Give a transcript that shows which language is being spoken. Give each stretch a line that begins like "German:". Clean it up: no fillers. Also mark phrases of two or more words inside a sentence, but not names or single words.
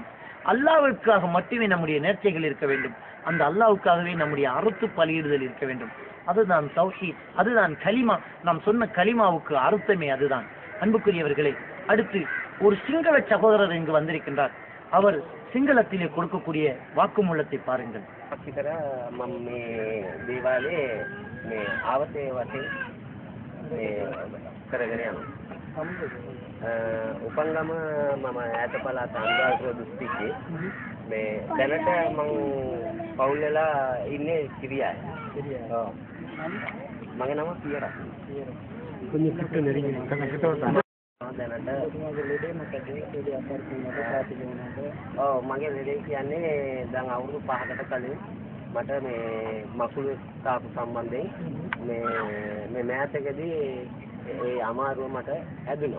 Tamil: அல்லாஹ்வுக்காக மட்டுமே நம்முடைய நேர்ச்சைகள் இருக்க வேண்டும். அந்த அல்லாஹ்வுக்காகவே நம்முடைய அறுத்து பலியிடுதல் இருக்க வேண்டும். அதுதான் தௌஹீத், அதுதான் கலிமா. நாம் சொன்ன கலிமாவுக்கு அர்த்தமே அதுதான். அன்புக்குரியவர்களே, அடுத்து ஒரு சிங்கள சகோதரர் இங்கு வந்திருக்கின்றார். அவர் சிங்களத்திலே கொடுக்கக்கூடிய வாக்குமூலத்தை பாருங்கள்.
Sinhala: කරගෙන යනවා. උපංගම මම ඈත පළාත අනුරාධපුර දිස්ත්‍රික්කයේ මේ දැනට මම පවුල් වෙලා ඉන්නේ සිරියාවේ. ඔව්. මගේ නම පියරා.
Tamil: கொஞ்சம் கிட்ட நெருங்கி
Sinhala: දැනට ඔව් මගේ ලෙඩේ කියන්නේ දැන් අවුරුදු 5කට කලින් මට මේ මකුළු තාපු සම්බන්ධයෙන් මේ මෑතකදී ඒ අමාරුව මට ඇදුණා.